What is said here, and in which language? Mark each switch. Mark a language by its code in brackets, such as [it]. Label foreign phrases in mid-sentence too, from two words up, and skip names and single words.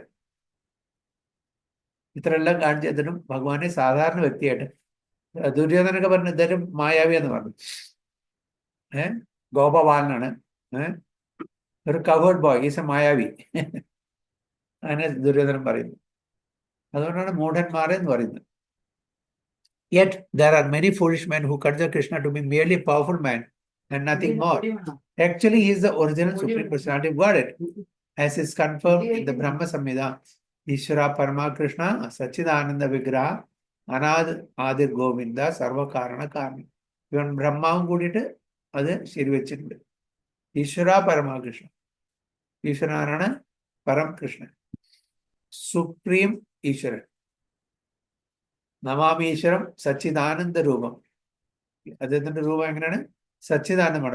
[ml] ഇത്രയെല്ലാം കാണിച്ചതിനും ഭഗവാനെ സാധാരണ വ്യക്തിയായിട്ട് ദുര്യോധനൊക്കെ പറഞ്ഞു ഇദ്ദേഹം മായാവി എന്ന് പറഞ്ഞു. ഗോപബാലനാണ്, ഒരു [en] cowherd boy, is a [ml] മായാവി അങ്ങനെ ദുര്യോധനൻ പറയുന്നു. അതുകൊണ്ടാണ് മൂഢന്മാരെ എന്ന് പറയുന്നത്. [en] Yet there are many foolish men who consider Krishna to be merely a powerful man and nothing more. Actually, he is the original Supreme Personality of Godhead, as is confirmed in the Brahma Samhita. [sa] ईश्वर परम कृष्ण सच्चिदानन्द विग्रह अनाद आदिर् गोविन्द सर्व कारण कर्मी. [ml] ഇവൻ ബ്രഹ്മാവും കൂടിയിട്ട് അത് ശരിവെച്ചിട്ടുണ്ട്. [sa] ഈശ്വര പരമകൃഷ്ണ, [ml] ഈശ്വരനാരാണ് പരം കൃഷ്ണൻ, സുപ്രീം ഈശ്വരൻ. [sa] നമാമീശ്വരം സച്ചിദാനന്ദ രൂപം. [ml] അദ്ദേഹത്തിന്റെ രൂപം എങ്ങനെയാണ്? സച്ചിദാനന്ദമാണ്.